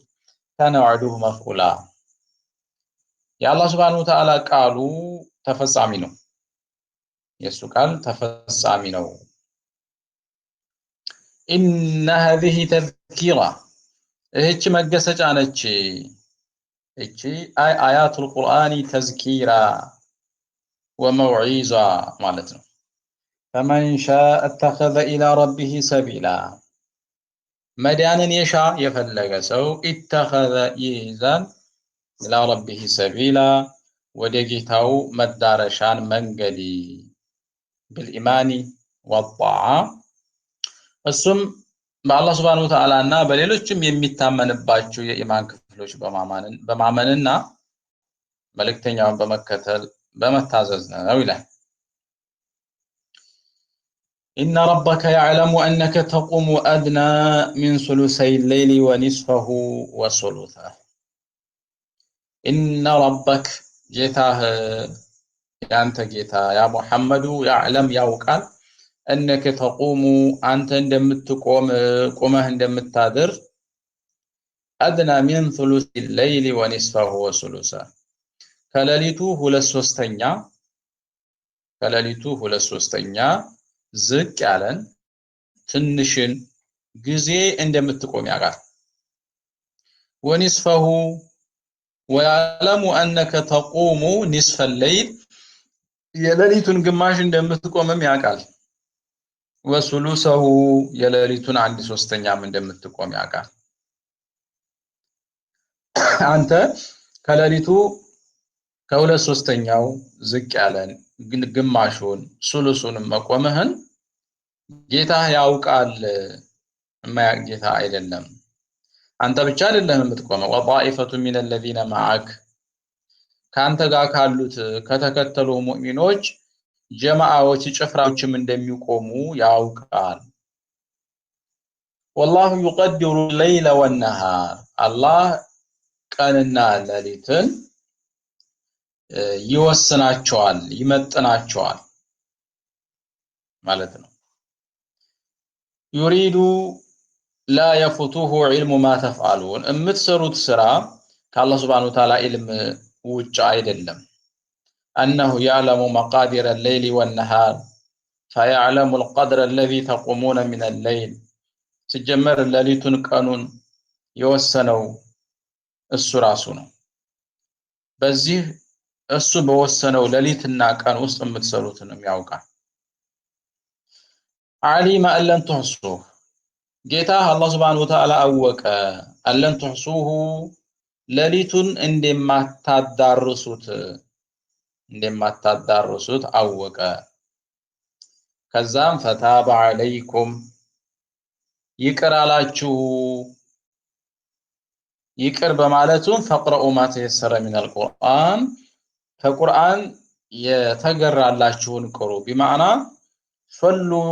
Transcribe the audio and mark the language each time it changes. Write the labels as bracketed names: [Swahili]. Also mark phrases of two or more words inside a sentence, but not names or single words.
[Arabic] كان وعده مفعولا [Amharic] የአላህ [Arabic] سبحانه وتعالى [Amharic] ቃሉ ተፈጻሚ ነው። የሱ ቃል ተፈጻሚ ነው። [Arabic] إن هذه تذكرة [Amharic] እህች መገሰጫ ነች። እቺ [Arabic] آيات القرآن تذكرة وموعظة [Amharic] ማለት ነው። [Arabic] فمن شاء اتخذ إلى ربه سبيلا [Amharic] መዳንን የሻ የፈለገ ሰው ኢተኸዘ ይይዛል [Arabic] إلى ربه سبيلا [Amharic] ወደ ጌታው መዳረሻን መንገድ [Arabic] بالإيمان والطاعة [Amharic] እሱም በአላህ [Arabic] سبحانه وتعالى [Amharic] እና በሌሎችም የሚታመንባቸው የኢማን ክፍሎች በማመንና መልእክተኛውን በመከተል በመታዘዝ ነው ይላል። [Arabic] إن ربك يعلم أنك تقوم أدنى من ثلثي الليل ونصفه وثلثه إن ربك [Amharic] ጌታህ ያንተ ጌታ [Arabic] يا محمد يعلم ያውቃል أنك تقوم أنت [Amharic] እንደምትቆም ቆመህ እንደምታድር [Arabic] أدنى من ثلث الليل ونصفه وثلثه ከሌሊቱ [Amharic] 2/3 ዝቅ ያለን ትንሽን ጊዜ እንደምትቆም ያውቃል። [Arabic] ونصفه ويعلم أنك تقوم نصف الليل [Amharic] የሌሊቱን ግማሽ እንደምትቆምም ያውቃል። وثلثه የሌሊቱን 1/3 እንደምትቆም ያውቃል። አንተ ከሌሊቱ ከ2/3 ዝቅ ያለን ግማሹን ሱሉሱንም መቆምህን ጌታህ ያውቃል። የማያውቅ ጌታ አይደለም። አንተ ብቻ አይደለም የምትቆመው [Arabic] وطائفة من الذين معك [Amharic] ካንተ ጋር ካሉት ከተከተሉ ሙእሚኖች ጀማዓዎች ጭፍራዎችም እንደሚቆሙ ያውቃል። [Arabic] والله يقدر الليل والنهار [Amharic] الله ቀንና ሌሊትን ይወስናቸዋል ይመጥናቸዋል ማለት ነው። يريد [Arabic] لا يفوته علم ما تفعلون [Amharic] የምትሰሩት ስራ ከአላህ [Arabic] سبحانه وتعالى [Amharic] ኢልም ውጭ አይደለም። [Arabic] أنه يعلم مقادير الليل والنهار فيعلم القدر الذي تقومون من الليل [Amharic] ሲጀመር ሌሊቱን ቀኑን የወሰነው እሱ ራሱ ነው። በዚህ እሱ በወሰነው ሌሊትና ቀን ውስጥ የምትሰሩትንም ያውቃል። [Arabic] علم أن لن تحصوه [Amharic] ጌታ አላህ [Arabic] سبحانه وتعالى [Amharic] አወቀ [Arabic] أن لن تحصوه [Amharic] ሌሊቱን እንደማታዳርሱት አወቀ። ከዛም [Arabic] فتاب عليكم [Amharic] ይቅር አላችሁ። ይቅር በማለቱም [Arabic] فاقرءوا ما تيسر من القرآن [Amharic] ከቁርአን የተገራላችሁን ቅሩ [Arabic] بمعنى صلوا